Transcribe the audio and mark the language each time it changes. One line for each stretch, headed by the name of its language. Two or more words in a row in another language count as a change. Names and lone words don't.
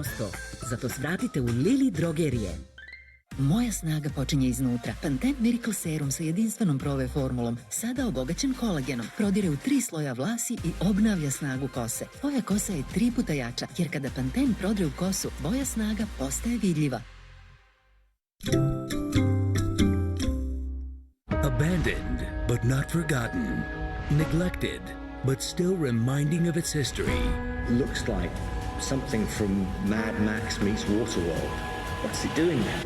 Croatian: Zato svratite u Lili drogerije. Moja snaga počinje iznutra. Pantene Miracle Serum sa jedinstvenom prove formulom, sada obogaćen kolagenom, prodire u 3 sloja vlasi i obnavlja snagu kose. Tvoja kosa je 3 puta jača, jer kada Pantene prodre u kosu, boja snaga postaje vidljiva.
English: Abandoned, but not forgotten. Neglected, but still reminding of its history. Looks like something from Mad Max meets Waterworld. What's it doing there?